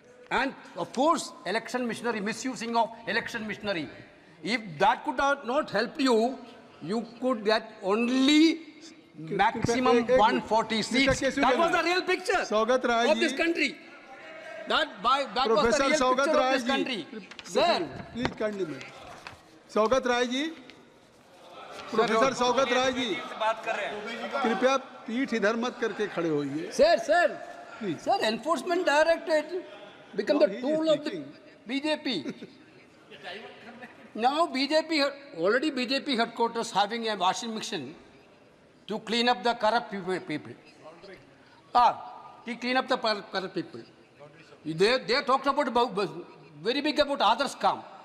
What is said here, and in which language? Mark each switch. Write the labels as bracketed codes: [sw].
[en] And of course, election machinery, misusing of election machinery. If that could not help you, you could get only maximum 140 seats. That was the real picture of this country. That was the real picture of this country. Sir, please continue. [hi] Saugata Rai ji, professor Saugata Rai ji, कृपया पीठ इधर मत करके खड़े होइए. [en] Sir, Enforcement Directorate become the tool of the BJP. Now BJP headquarters having a washing machine to clean up the corrupt people. To clean up the corrupt people. They talked about very big about others scam.